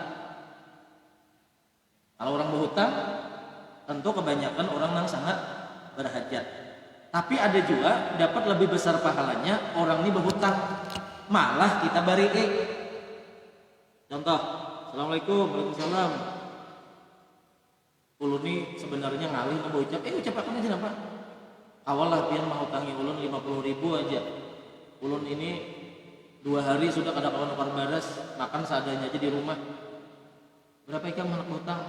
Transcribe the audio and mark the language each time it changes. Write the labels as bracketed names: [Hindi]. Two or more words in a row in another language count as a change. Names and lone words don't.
[Indonesian] Kalau orang berhutang, tentu kebanyakan orang yang sangat berhajat. Tapi ada juga dapat lebih besar pahalanya orang ini berhutang, malah kita beri. Contoh, [Arabic] السلام عليكم، وعليكم السلام. [Banjar] Ulun ini sebenarnya ngalih mau ucap, ucapakan aja apa? Awal lah pian menghutangi ulun 50.000 aja. Ulun ini 2 hari sudah kada kawan nukar baras, makan seadanya aja di rumah. Berapa ikan menak hutang?